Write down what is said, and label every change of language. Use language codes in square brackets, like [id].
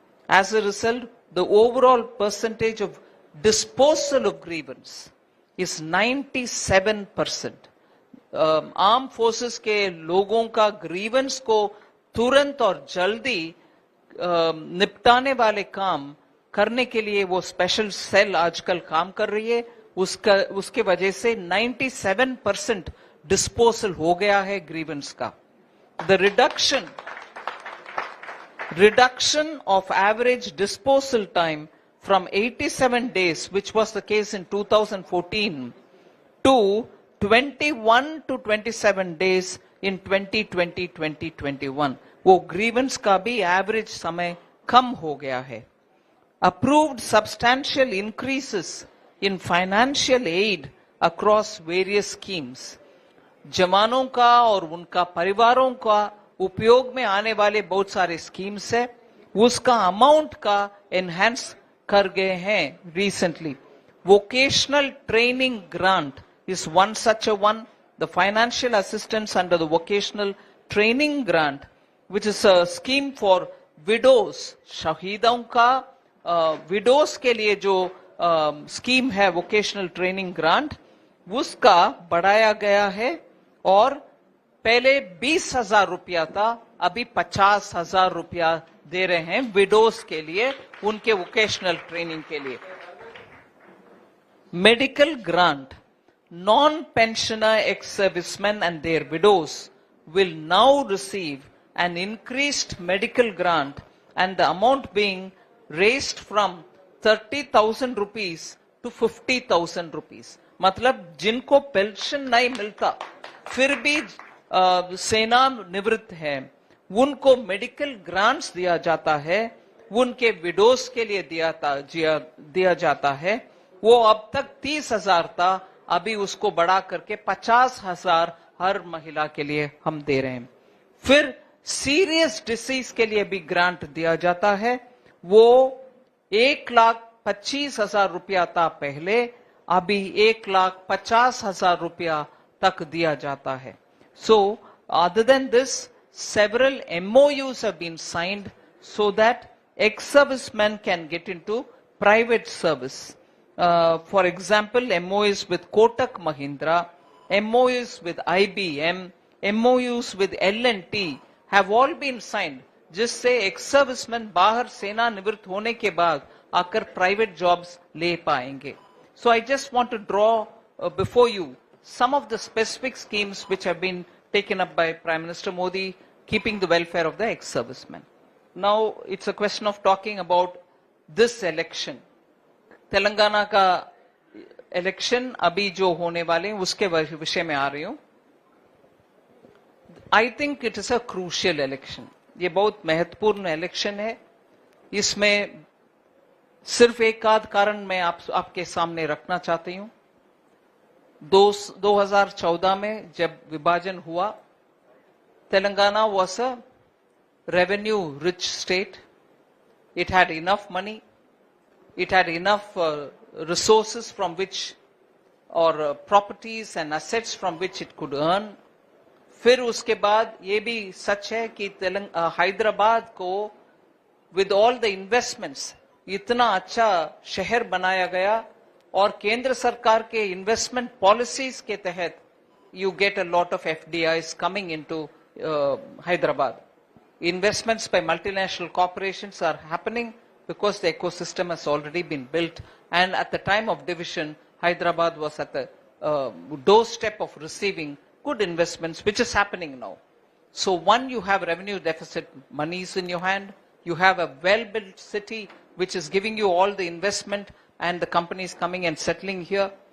[en] As a result, the overall percentage of disposal of grievance is 97%. [hi] Arm forces के लोगों का grievance को तुरंत और जल्दी निपटाने वाले काम करने के लिए वो स्पेशल सेल आजकल काम कर रही है उसके वजह से 97% डिस्पोजल हो गया है ग्रीवेंस का. [en] The reduction of average disposal time from 87 days, which was the case in 2014, to 21 to 27 days in 2020-2021. [hi] वो ग्रीवेंस का भी एवरेज समय कम हो गया है. [en] Approved substantial increases in financial aid across various schemes. [hi] जवानों का और उनका परिवारों का उपयोग में आने वाले बहुत सारे स्कीम्स है, उसका अमाउंट का एनहांस कर गए हैं recently. [en] Vocational training grant is one such a one. The financial assistance under the vocational training grant, which is a scheme for widows, [hi] शहीदों का widows के लिए जो स्कीम है vocational training grant, उसका बढ़ाया गया है और पहले 20,000 रुपया था, अभी 50,000 रुपया दे रहे हैं विडोज के लिए, उनके वोकेशनल ट्रेनिंग के लिए. [en] Medical grant, non-pensioner ex-servicemen and their widows will now receive an increased medical grant, and the amount being raised from 30,000 rupees to 50,000 rupees. [hi] मतलब जिनको पेंशन नहीं मिलता फिर भी सेना निवृत्त है, उनको मेडिकल ग्रांट्स दिया जाता है, उनके विडोज के लिए दिया जाता है. वो अब तक 30,000 था, अभी उसको बढ़ा करके 50,000 हर महिला के लिए हम दे रहे हैं. फिर सीरियस डिसीज के लिए भी ग्रांट दिया जाता है. वो 1,25,000 रुपया था पहले, अभी 1,50,000 रुपया तक दिया जाता है. [en] So, other than this, several MOUs have been signed so that ex-servicemen can get into private service. For example, MOUs with Kotak Mahindra, MOUs with IBM, MOUs with L&T have all been signed, [hi] जिससे ex-servicemen बाहर सेना निवृत्त होने के बाद आकर private jobs ले पाएंगे. [en] So I just want to draw before you some of the specific schemes which have been taken up by Prime Minister Modi, keeping the welfare of the ex-servicemen. Now it's a question of talking about this election. [hi] Telangana का election अभी जो होने वाले हैं उसके विषय में आ रही हूं. [en] I think it is a crucial election. [hi] ये बहुत महत्वपूर्ण इलेक्शन है. इसमें सिर्फ एक आध कारण मैं आपके सामने रखना चाहती हूं. 2014 में जब विभाजन हुआ, [en] Telangana was a revenue rich state. It had enough money. It had enough resources from which, or properties and assets from which it could earn. [hi] फिर उसके बाद ये भी सच है कि हैदराबाद को [en] with all the investments [hi] इतना अच्छा शहर बनाया गया, और केंद्र सरकार के इन्वेस्टमेंट पॉलिसीज के तहत [en] you get a lot of FDIs coming into Hyderabad. Investments by multinational corporations are happening because the ecosystem has already been built, and at the time of division, Hyderabad was at the doorstep of receiving good investments, which is happening now. So one, you have revenue deficit monies in your hand, you have a well-built city which is giving you all the investment and the companies coming and settling here.